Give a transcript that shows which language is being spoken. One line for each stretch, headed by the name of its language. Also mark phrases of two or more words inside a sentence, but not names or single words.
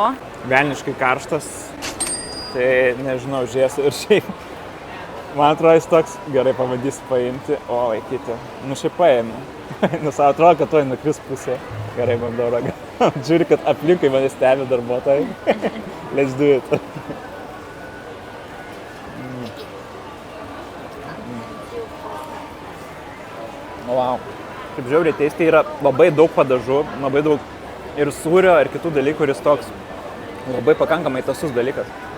Lithuanian: Velniškai karštas, tai nežinau, žiūrėsiu ir šiaip. Man atrodo, jis toks gerai pabandysiu paimti. O, laikyti. Nu, šiaip paėmė. Nes atrodo, kad tuoj nukris pusė. Gerai, bandau ragauti. Žiūri, kad aplinkui mane stebi darbuotojai.
English: Let's do it. Wow.
Lithuanian: Kaip žiauriai teisti, yra labai daug padažų, labai daug ir sūrio, ir kitų dalykų, kuris toks labai pakankamai tasus dalykas.